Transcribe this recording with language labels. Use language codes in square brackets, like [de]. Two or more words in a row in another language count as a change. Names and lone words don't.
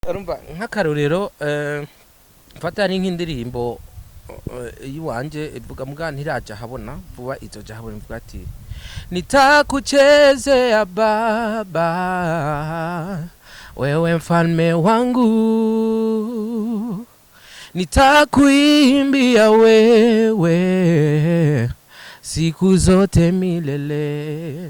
[rn] urumva nk'akarorero mfata ari nk'indirimbo yiwanje ivuga muga ntiraja habona vuba izoja habona ivuga ati [sw] nitakucheze ya baba wewe mfalme wangu nitakuimbia wewe siku zote milele.